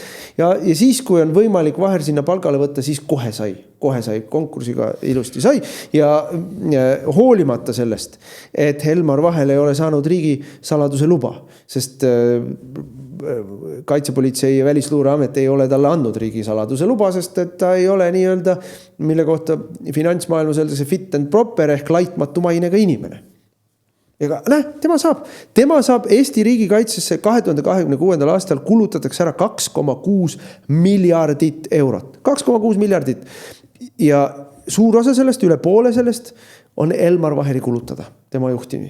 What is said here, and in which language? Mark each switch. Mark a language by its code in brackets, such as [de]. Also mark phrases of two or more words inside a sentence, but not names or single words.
[et] Ja siis, kui on võimalik Vaher sinna palgale võtta, siis kohe sai konkursiga ilusti sai ja hoolimata sellest, et Elmar Vahel ei ole saanud riigi saladuse luba, sest kaitsepolitsei ja välisluureamet ei ole talle andnud riigi saladuse luba, sest et ta ei ole nii-öelda, mille kohta finantsmaailmas öeldakse [en] fit and proper [et] ehk laitmatu mainega inimene. Ega tema saab Eesti riigikaitsesse 2026. aastal kulutatakse ära 2,6 miljardit eurot. 2,6 miljardit. Ja suur osa sellest, üle poole sellest on Elmar Vaheri kulutada, tema juhtimi.